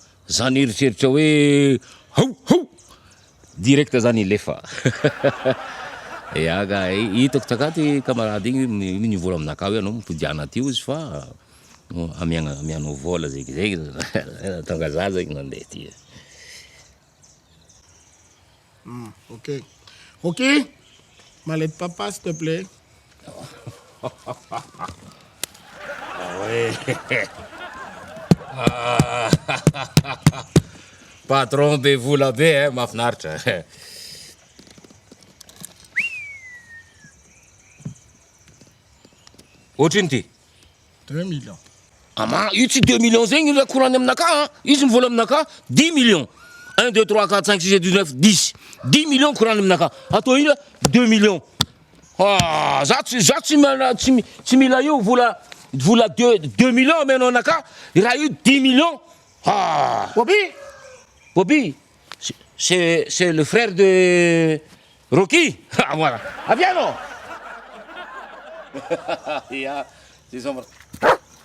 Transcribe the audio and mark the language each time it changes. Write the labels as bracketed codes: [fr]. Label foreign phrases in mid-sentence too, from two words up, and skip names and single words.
[mg] Zany eritreritra hoe hau. Direct zany lefa. Iaga hitako takaty camarade igny nivola aminakahy hoe anao mipodiana aty izy fa amianao vola zegny tonga za zegny nandeha ty. Ok. Ok. [fr] Mallette papa, s'il te plaît. [mg] Patron be vola be mahafinaritra. Ohatriny ty. 2 millions. Ama io tsy 2 millions zegny raha korany aminakahy. Izy mivola aminakahy 10 millions. 1, 2, 3, 4, 5, 6, 7, 8, 9, 10. 10 millions korany aminakahy. Atao ino 2 millions. Za tsy mila io vola 2 millions amenao anakahy. Raha io 10 millions. [fr] Bobby, c'est le frère de Rocky. Ah voilà. Viens non. Yeah, c'est son.